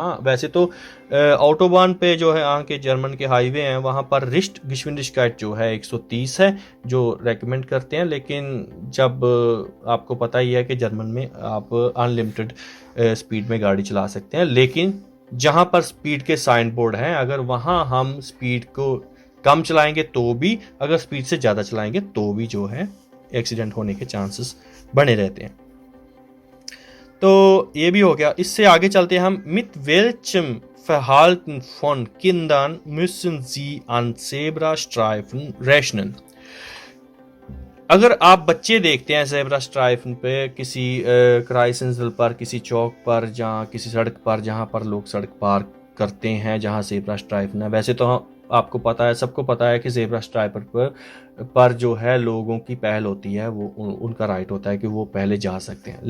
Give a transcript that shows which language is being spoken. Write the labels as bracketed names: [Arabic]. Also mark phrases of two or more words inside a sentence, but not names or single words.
[Hindi] हाँ, वैसे तो ऑटोबान पे जो है यहाँ के जर्मन के हाईवे हैं, वहाँ पर [German] Rist geschwindigkeit [Hindi] जो है 130 है जो रेकमेंड करते हैं, लेकिन जब आपको पता ही है कि जर्मन में आप [English] unlimited speed [Hindi] में गाड़ी चला सकते हैं, लेकिन जहाँ पर स्पीड के [English] sign board [Hindi] हैं, अगर वहाँ हम स्पीड को कम चलाएंगे तो भी, अगर स्पीड से ज़्यादा चलाएंगे तो भी जो है एक्सीडेंट होने के चांसेस बने रहते हैं। तो ये भी हो गया। इससे आगे चलते हैं हम। [German] Mit welchem Verhalten von Kindern müssen Sie an Zebrastreifen rechnen? [Hindi] अगर आप बच्चे देखते हैं [German] Zebra Streifen [Hindi] पे किसी क्राइसिस पर, किसी चौक पर, जहाँ किसी सड़क पर जहाँ पर लोग सड़क पार करते हैं, जहाँ [German] Zebra Streifen [Hindi] है, वैसे तो आपको पता है, सबको पता है कि [German] Zebra Streifer [Hindi] पर जो है लोगों की पहल होती है, वो उनका राइट होता है कि वो पहले जा सकते हैं।